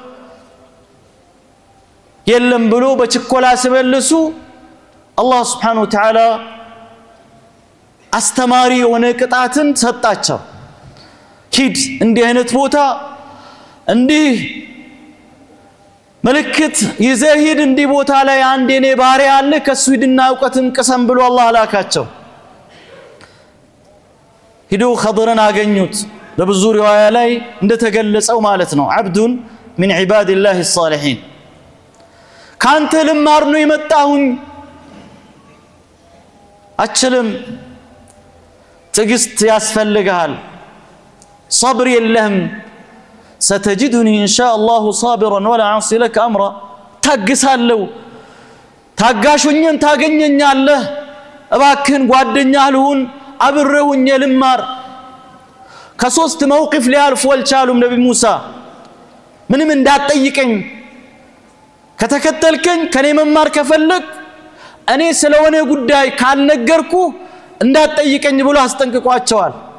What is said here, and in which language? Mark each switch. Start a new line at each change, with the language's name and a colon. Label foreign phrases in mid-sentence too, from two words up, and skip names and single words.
Amharic: የለም ብሎ በችኮላ ሲመልሱ አላህ
Arabic: سبحانه وتعالى
Amharic: አስተማሪ የሆነ ቅጣትን ሰጣቸው። ሂድ እንዲህ አይነት ቦታ እንዲህ ምልክት ይዘህ ሂድ፣ እንዲህ ቦታ ላይ አንድ የኔ ባሪያ አለ ከሱ ሂድና እውቀትን ቅሰም ብሎ አላህ ላካቸው። ሂዱ ኸድርን አገኙት። በብዙ ሪዋያ ላይ እንደተገለጸው ማለት ነው አብዱን
Arabic: من عباد الله الصالحين
Amharic: ካንተ ልማር ነው የመጣሁኝ። አችልም ትግስት ያስፈልጋል፣ صبر የለህም።
Arabic: ستجدني إن شاء الله صابرا ولا عاصي لك أمرا
Amharic: ታግሳለሁ፣ ታጋሹኝን ታገኘኛለህ። እባክህን ጓደኛ ልሁን፣ አብረውኝ ልማር። ከሶስት መውቂፍ ሊያልፉ አልቻሉም። ነቢ ሙሳ ምንም እንዳትጠይቀኝ፣ ከተከተልከኝ ከኔ መማር ከፈለክ እኔ ስለሆነ ጉዳይ ካልነገርኩ እንዳትጠይቀኝ ብሎ አስጠንቅቋቸዋል።